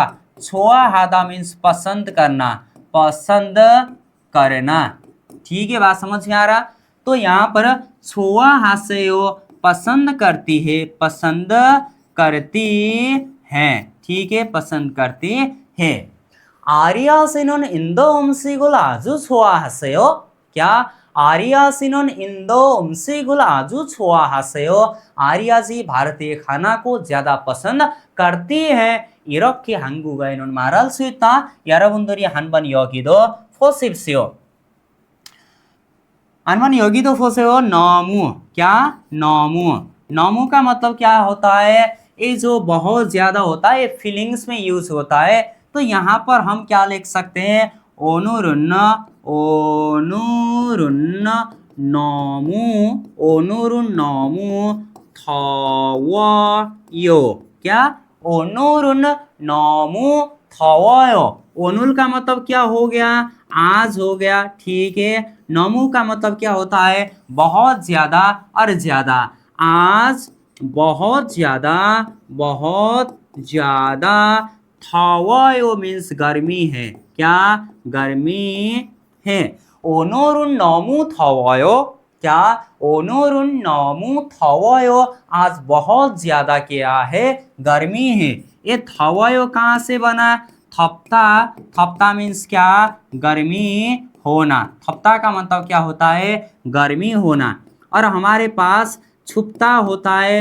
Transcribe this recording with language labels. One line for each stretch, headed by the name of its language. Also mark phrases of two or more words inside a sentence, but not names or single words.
Korean: 좋아하다
Hindi: मीन्स पसंद करना, पसंद करना। ठीक है, बात समझ में आ रहा? तो यहाँ पर
Korean: 좋아하세요
Hindi: पसंद करती है, पसंद करती है। ठीक है, पसंद करती है। आर्या
Korean: 씨는 인도 음식을 아주 좋아하세요?
Hindi: क्या?
Korean: आर्या 씨는 인도 음식을 아주 좋아하세요?
Hindi: आर्या जी भारतीय खाना को ज्यादा पसंद करती है।
Korean: 이렇게 한국어에는 말할 수 있다. 여러분들이 한번 여기도 보십시오. 한번 여기도 보세요. 너무। क्या?
Hindi: 너무। 너무 का मतलब क्या होता है? ये जो बहुत ज्यादा होता है, फीलिंग्स में यूज होता है। तो यहाँ पर हम क्या लिख सकते हैं?
Korean: 오늘은 너무, 오늘은 너무 더워요। क्या? 오늘은 너무 더워요।
Hindi: ओनुल का मतलब क्या हो गया? आज हो गया। ठीक है, नमू का मतलब क्या होता है? बहुत ज्यादा और ज्यादा। आज बहुत ज्यादा, बहुत ज्यादा। 더워요 मीन्स गर्मी है। क्या? गर्मी है।
Korean: 오늘은 너무 더워요। क्या? 오늘은 너무 더워요।
Hindi: आज बहुत ज्यादा क्या है? गर्मी है। ये 더워요 कहाँ से बना? थपता। थपता मीन्स क्या? गर्मी होना। थपता का मतलब क्या होता है? गर्मी होना। और हमारे पास छुपता होता है।